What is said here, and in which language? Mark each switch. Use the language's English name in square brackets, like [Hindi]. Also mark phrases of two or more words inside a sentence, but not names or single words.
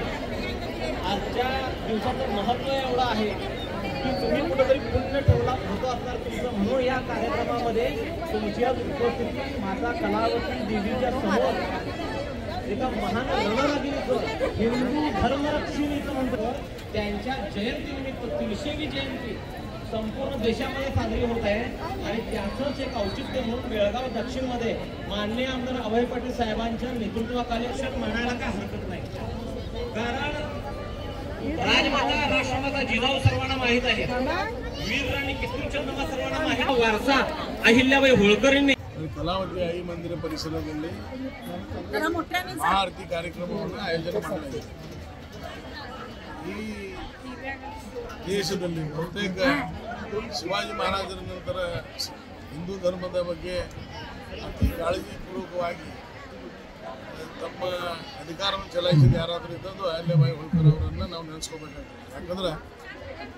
[Marathi] आजच्या दिवसाचं महत्त्व एवढं आहे की तुम्ही कुठेतरी पुण्य ठेवला होतो असणार तुमचं, म्हणून या कार्यक्रमामध्ये तुमची आज उपस्थिती माता कलावती देवीच्या समोर एका महान रणरागिणीचं, हिंदू धर्मरक्षिणीचं म्हणतो त्यांच्या जयंतीनिमित्त 300वी जयंती संपूर्ण देशामध्ये साजरी होत आहे आणि त्याचंच एक औचित्य म्हणून बेळगाव दक्षिणमध्ये माननीय आमदार अभय पाटील साहेबांच्या नेतृत्वाखाली अक्षर म्हणायला काय हरकत नाही। कारण राजमाता राष्ट्रमाता जिजाऊ सर्वांना माहीत आहे, वीर राणी किशोरचंद्रबा सर्वांना माहीत वारसा अहिल्याबाई होळकरांनी कलावती आई मंदिर परिसरामध्ये महाआरती [Kannada] ಕಾರ್ಯಕ್ರಮವನ್ನು ಆಯೋಜನೆ ಮಾಡಲಾಗಿದೆ। ಈ ದೇಶದಲ್ಲಿ ಬಹುತೇಕ ಶಿವಾಜಿ ಮಹಾರಾಜರ ನಂತರ ಹಿಂದೂ ಧರ್ಮದ ಬಗ್ಗೆ ಅತಿ ಕಾಳಜಿಪೂರ್ವಕವಾಗಿ ತಮ್ಮ ಅಧಿಕಾರವನ್ನು ಚಲಾಯಿಸಿದ ಯಾರಾದರೂ ಇದ್ದದ್ದು ಅಹಿಲ್ಯಾಬಾಯಿ ಹೋಳ್ಕರ್ ಅವರನ್ನು ನಾವು ನೆನೆಸ್ಕೋಬೇಕಾಗ್ತದೆ।